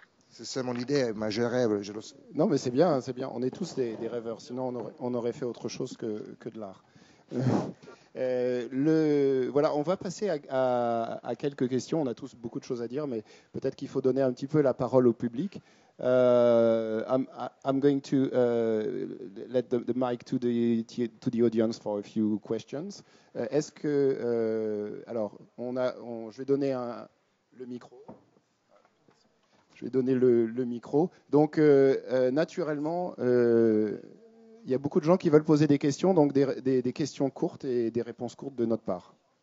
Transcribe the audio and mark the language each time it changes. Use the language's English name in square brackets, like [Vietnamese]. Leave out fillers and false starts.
[French] C'est mon idée, mais je rêve, je le sais. Non, mais c'est bien, c'est bien. On est tous des rêveurs, sinon on aurait fait autre chose que de l'art. Voilà, on va passer à quelques questions. On a tous beaucoup de choses à dire, mais peut-être qu'il faut donner un petit peu la parole au public. [English] I'm going to let the mic to the audience for a few questions. [French] Est-ce que alors je vais donner le micro. Je vais donner le micro. Donc naturellement. Il y a beaucoup de gens qui veulent poser des questions, donc des questions courtes et des réponses courtes de notre part.